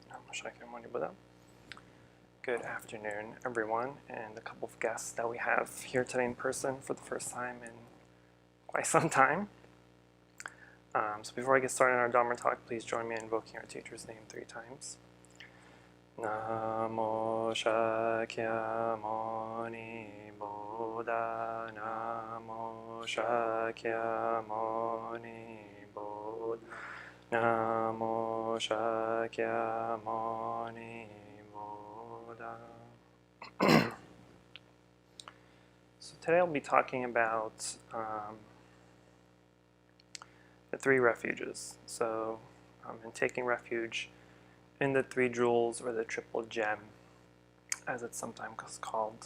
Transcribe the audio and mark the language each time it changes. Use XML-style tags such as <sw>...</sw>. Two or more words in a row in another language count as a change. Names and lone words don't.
<en>Shakyamuni Buddha. Good afternoon, everyone, and a couple of guests that we have here today in person for the first time in quite some time. So before I get started on our Dharma talk, please join me in invoking our teacher's name 3 times. Namo Shakyamuni Buddha. Namo Shakyamuni Buddha. Namo Shakyamuni Buddha. So today I'll be talking about the 3 refuges. So in taking refuge in the 3 jewels, or the triple gem, as it's sometimes called.</en>